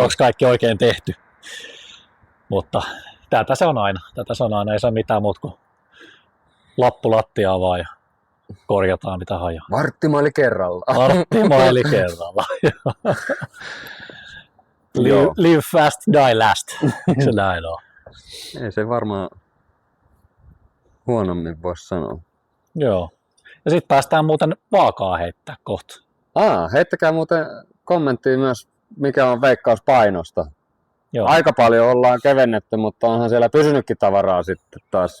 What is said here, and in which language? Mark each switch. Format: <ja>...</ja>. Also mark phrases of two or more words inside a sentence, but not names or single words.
<fi>onko kaikki oikein tehty. Mutta tätä se on aina. Ei se ole mitään muuta kuin lappu lattiaa vaan ja korjataan mitä hajoaa. Varttimaili kerralla. Varttimaili kerralla. Joo.</fi> <en>Live fast, die last.</en> <fi>Se näin on. Ei se varmaan huonommin voisi sanoa. Joo. Ja sitten päästään muuten vaakaa heittää kohta. Heittäkää muuten kommenttia myös, mikä on veikkaus painosta. Joo. Aika paljon ollaan kevennetty, mutta onhan siellä pysynytkin tavaraa sitten taas.</fi>